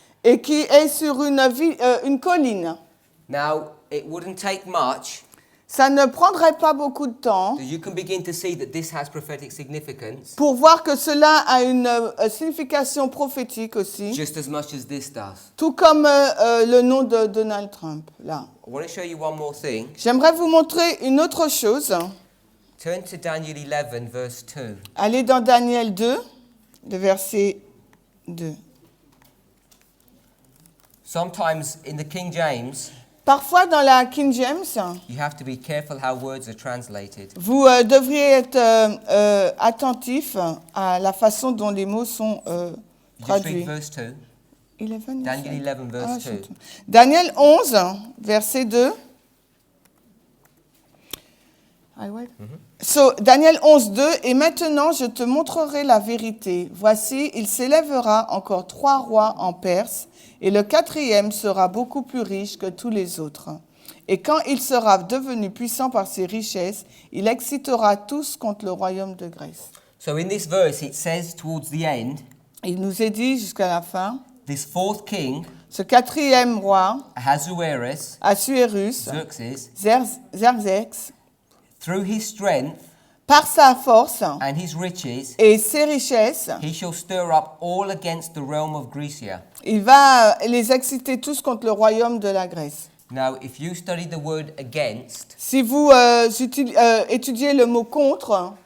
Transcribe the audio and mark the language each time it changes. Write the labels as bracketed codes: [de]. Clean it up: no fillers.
[fr] et qui est sur une colline. [en] Now, it wouldn't take much, [fr] Ça ne prendrait pas beaucoup de temps [en] so you can begin to see that this has prophetic significance [fr] pour voir que cela a une signification prophétique aussi, [en] just as much as this does. [fr] tout comme le nom de Donald Trump, là. [en] I want to show you one more thing. [fr] J'aimerais vous montrer une autre chose. [en] Turn to Daniel 11, verse 2. [fr] Allez dans Daniel 2, le verset 2. [en] Sometimes in the King James, [fr] Parfois dans la King James, [en] you have to be careful how words are translated. [fr] vous devriez être attentif à la façon dont les mots sont [en] You just [fr] traduits. [en] read verse 2. 11, Daniel 11, verse 2. [fr] Daniel 11, verset 2. [en] So, Daniel 11, 2. [fr] Et maintenant, je te montrerai la vérité. Voici, il s'élèvera encore 3 rois en Perse, et le 4e sera beaucoup plus riche que tous les autres. Et quand il sera devenu puissant par ses richesses, il excitera tous contre le royaume de Grèce. [en] So in this verse, it says towards the end, [fr] Il nous est dit jusqu'à la fin, [en] this fourth king, [fr] ce 4e roi, [en] Ahasuerus, [fr] Assuérus, [en] Xerxes, [fr] Xerxes, [en] through his strength [fr] par sa force [en] and his riches, [fr] et ses richesses, [en] he shall stir up all against the realm of Grecia. [fr] il va les exciter tous contre le royaume de la Grèce. [en] Now, if you study the word against, [fr] Si vous étudiez le mot contre,